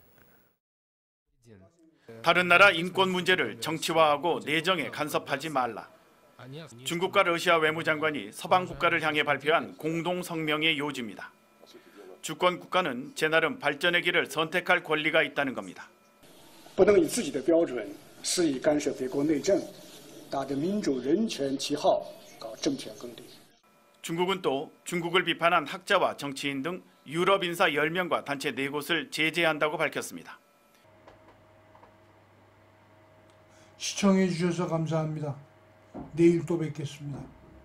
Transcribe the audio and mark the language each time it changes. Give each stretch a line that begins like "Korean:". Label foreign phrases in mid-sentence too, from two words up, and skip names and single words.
Korean: 다른 나라 인권 문제를 정치화하고 내정에 간섭하지 말라. 중국과 러시아 외무장관이 서방 국가를 향해 발표한 공동 성명의 요지입니다. 주권 국가는 제 나름 발전의 길을 선택할 권리가 있다는 겁니다.
Chinese: 不能以自己的标准肆意干涉别国内政，打着民主人权旗号搞政权更迭。
Korean: 중국은 또 중국을 비판한 학자와 정치인 등 유럽 인사 10명과 단체 4곳을 제재한다고 밝혔습니다. 시청해 주셔서 감사합니다. 내일 또 뵙겠습니다.